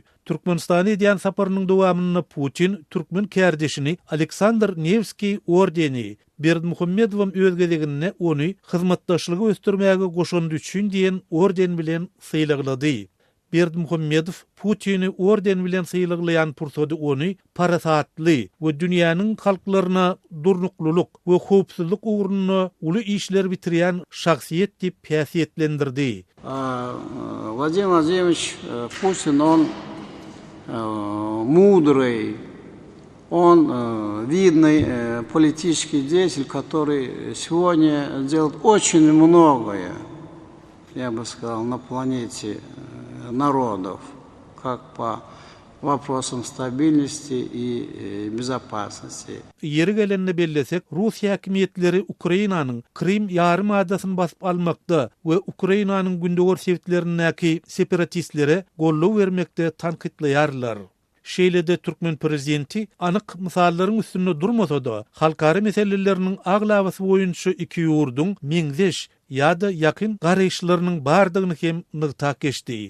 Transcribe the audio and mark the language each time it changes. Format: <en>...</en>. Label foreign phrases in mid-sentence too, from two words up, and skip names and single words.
<tk>Türkmenistana edýän saparynyň dowamyny Putin Türkmen kärdeşini Aleksandr Nevski ordeni Berdimuhammedow özgedegine ony hyzmatdaşlygy ösdürmäge goşandy üçin diýen orden bilen sylaglady. Berdimuhammedow Putini orden bilen sylaglyan pursady ony parasatly we dünýäniň halklaryna durnukluluk we howpsuzlyk ugruna uly işler bitirýän şahsiýet diýip päsiýetlendirdi.</tk> <ru>Владимир Владимирович Путин, он мудрый, он видный политический деятель, который сегодня делает очень многое, я бы сказал, на планете народов, как по вопросам стабильности и безопасности.</ru> <tk>Yeri gelenini bellesek, Rus häkimetleri Ukrainanyň Krim ýarymadasyny basyp almakda we Ukrainanyň gündegor sebitlerindäki separatistlere gollaw bermekde tanqidleýärler. Şeýlede Türkmen prezidenti anyk mysallaryň üstünde durmasa-da, halkary meseleleriniň aglabasy boýunça iki ýurduň meňzeş ýa-da ýakyn garaýşlarynyň bardygyny hem nygtak geçdi.</tk>